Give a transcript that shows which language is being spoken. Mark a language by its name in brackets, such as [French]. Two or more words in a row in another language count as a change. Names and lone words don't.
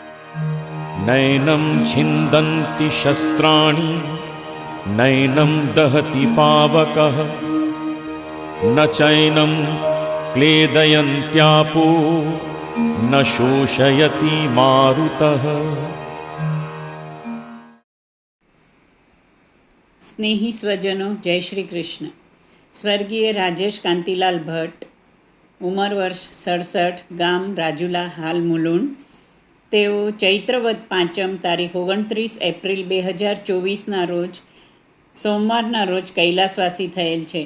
[Sanskrit] नैनं छिन्दन्ति शस्त्राणि नैनं दहति पावकः न चैनं क्लेदयन्त्यापो न शोषयति मारुतः। [Gujarati] સ્નેહી સ્વજનો, જય શ્રી કૃષ્ણ. સ્વર્ગીય રાજેશ કાંતિલાલ ભટ્ટ, ઉંમર વર્ષ 67, ગામ રાજુલા, હાલ મુલુંડ. તેઓ ચૈત્રવદ પાંચમ તારીખ 29 એપ્રિલ 2024ના રોજ સોમવારના રોજ કૈલાસવાસી થયેલ છે.